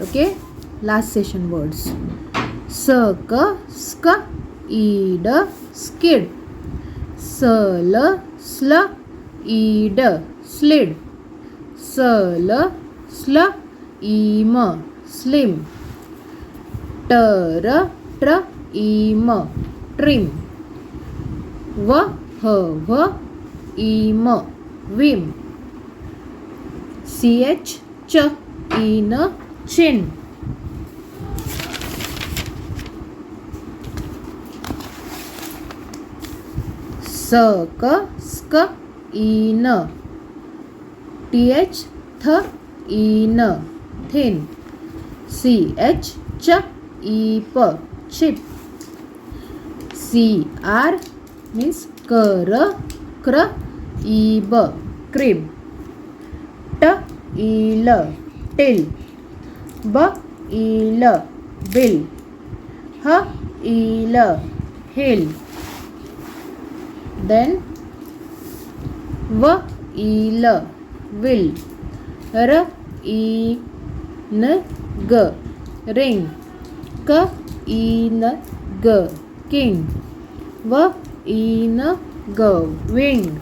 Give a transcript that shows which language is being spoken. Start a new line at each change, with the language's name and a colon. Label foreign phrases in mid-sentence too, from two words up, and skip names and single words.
English: Okay, last session words: sk, sk, ed, skid; sl, sl, ed, slid; sl, sl, im, slim; tr tr im trim; w h w im whim; c h ch in chin; s k sk in; t h th in thin; c h ch eep chip; cr means cr cr ib crib; t il till; b il bill; h il hill; then v il will; r in g ring; k in g king; v in g wing.